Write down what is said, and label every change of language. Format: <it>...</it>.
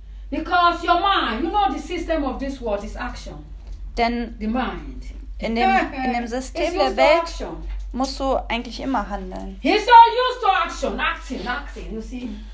<en>Because your mind, you know the system of this world is action.</en> <de>Denn</de> <en>the mind.</en> <de>In dem System der Welt musst du eigentlich immer handeln.</de> <en>He's so used to action, acting, you see.</en>